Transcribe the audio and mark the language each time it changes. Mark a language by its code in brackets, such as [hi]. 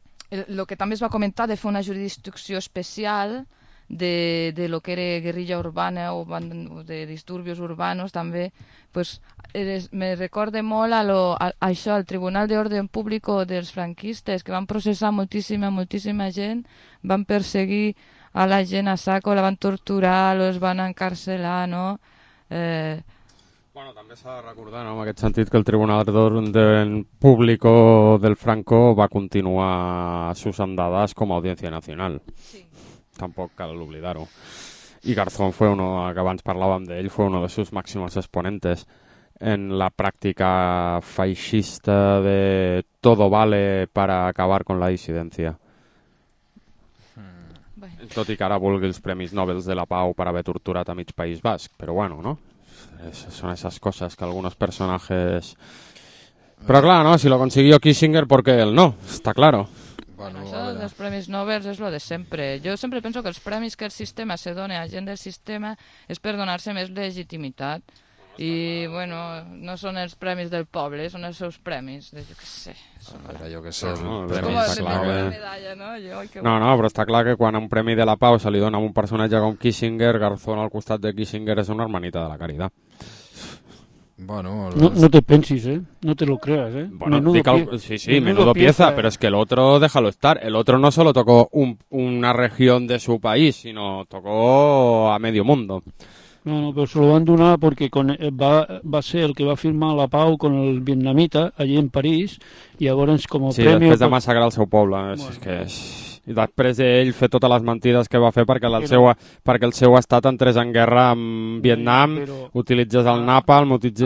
[ca] El que també es va comentar, de fer una jurisdicció especial [es] de lo que era guerrilla urbana o de disturbios urbanos, [ca] també, pues, me recorda molt a això, al Tribunal d'Ordre Público dels franquistes, que van processar moltíssima gent, van perseguir a la gent a saco, la van torturar, los van encarcelar, no? Bueno, també s'ha de recordar, no, en aquest sentit, que el Tribunal d'Ordre Públic del Franco va continuar [es] sus andades [ca] com a Audiència Nacional. Sí. Tampoc cal oblidar-ho. [es] I Garzón fue uno, [ca] que abans parlàvem d'ell, [es] fue uno de sus máximos exponentes en la [ca] pràctica feixista [es] de todo vale para acabar con la disidencia. Bueno. [ca] Tot i que ara vulgui els Premis Nobel de la Pau per haver torturat a mig País Basc, però bueno, no? [es] Son esas cosas que algunos personajes... [ca] Però clar, no? [es] Si lo consiguió Kissinger, ¿por qué él no? Está claro. [ca] Bueno, això dels Premis Nobel és lo de sempre. Jo sempre penso que els premis que el sistema se dona a gent del sistema és per donar-se més legitimitat. I, bueno, no són els premis del poble, són els seus premis. Jo què sé. Jo què sé. No, premis, està clar, que... medalla, no? Jo, no, però està clar que quan un premi de la pau se li dona a un personatge com Kissinger, Garzón al costat de Kissinger és una [es] hermanita [ca] de la caritat. Bueno, no te pensis, [es] no te lo creas, Bueno, menudo pieza, pero es que el otro, déjalo estar, el otro no solo tocó una región de su país, sino tocó a medio mundo. [ca] No, però se lo van donar perquè va ser el que va firmar la pau [es] con el vietnamita allí en París, [ca] i llavors com a sí, premi... Sí, després de massacrar el seu poble, bueno. És que... I després d'ell fer totes les mentides que va fer perquè el seu estat entrés en guerra amb Vietnam, però, utilitzés el napalm...